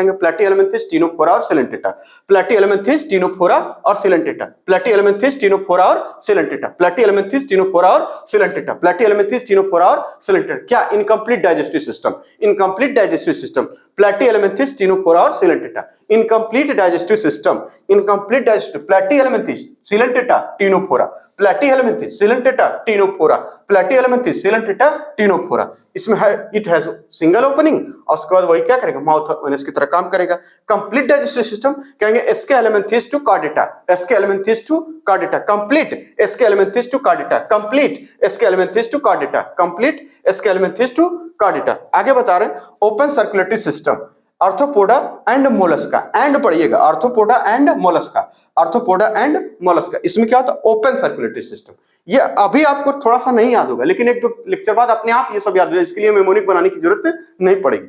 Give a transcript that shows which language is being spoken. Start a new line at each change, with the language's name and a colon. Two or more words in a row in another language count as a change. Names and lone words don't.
Hindi: कहेंगे प्लैटिहेलमिन्थेस, टिनोफोरा और सिलेंटेटा, प्लैटिहेलमिन्थेस, टिनोफोरा और सिलेंटेटा, प्लैटिहेलमिन्थेस, टिनोफोरा और सिलेंटेटा, प्लैटिहेलमिन्थेस, टिनोफोरा और सिलेंटेटा, प्लैटिहेलमिन्थेस, टिनोफोरा और सिलेंटेटा।
English: क्या? incomplete digestive system, incomplete digestive system, Platyhelminthes, Ctenophora और Coelenterata, incomplete digestive system, incomplete digestive,
Hindi: प्लैटिहेलमिन्थेस, सिलेंटेटा, टिनोफोरा, प्लैटिहेलमिन्थेस, सिलेंटेटा, टिनोफोरा, प्लैटिहेलमिन्थेस, सिलेंटेटा, टिनोफोरा। इसमें है
English: it has single opening,
Hindi: और उसके बाद वही क्या करेगा? माउथ और एनस की तरह काम करेगा।
English: complete digestive system कहेंगे Aschelminthes to Chordata, Aschelminthes to Chordata, complete Aschelminthes to Chordata, complete Aschelminthes to Chordata, complete Aschelminthes to Chordata.
Hindi: आगे बता रहे हैं
English: open circulatory system, Arthropoda and Mollusca,
Hindi: एंड पढ़िएगा,
English: Arthropoda and Mollusca, Arthropoda and Mollusca.
Hindi: इसमें क्या होता है?
English: open circulatory system.
Hindi: ये अभी आपको थोड़ा सा नहीं याद होगा, लेकिन एक दो लेक्चर बाद अपने आप ये सब याद हो जाए, इसके लिए मेमोनिक बनाने की जरूरत नहीं पड़ेगी।